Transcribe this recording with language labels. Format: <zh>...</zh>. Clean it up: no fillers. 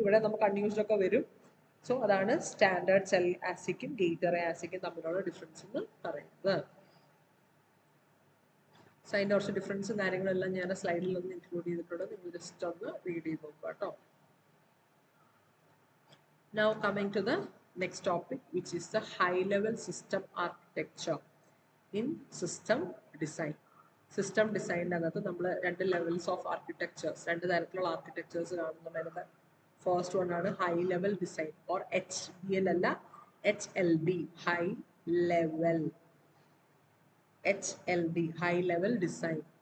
<ml>ഇവിടെ നമുക്ക് അൺയൂസ്ഡ് ഒക്കെ വരും. സോ അതാണ് സ്റ്റാൻഡേർഡ് സെൽ ആസിക്കും ഗേറ്റ് അറേ ആസിക്കും തമ്മിലുള്ള ഡിഫറൻസ് എന്ന് പറയുന്നത്. സോ അതിൻ്റെ കുറച്ച് ഡിഫറൻസും കാര്യങ്ങളെല്ലാം ഞാൻ സ്ലൈഡിൽ ഒന്ന് ഇൻക്ലൂഡ് ചെയ്തിട്ടുണ്ട്. നിങ്ങൾ ജസ്റ്റ് ഒന്ന് റീഡ് ചെയ്ത് നോക്കുക കേട്ടോ.</ml> <en>Now coming to the next topic, which is the high level system architecture in system design.</en> <ml>System design അകത്ത് നമ്മൾ രണ്ട് ലെവൽസ് ഓഫ് ആർക്കിടെക്ചേഴ്സ്, രണ്ട് തരത്തിലുള്ള ആർക്കിടെക്ചേഴ്സ് കാണുന്നുണ്ടായിരുന്നത്. ഫസ്റ്റ് വൺ ആണ് high level design, or HDL അല്ല, HLD, high level, HLD, high level design.</ml>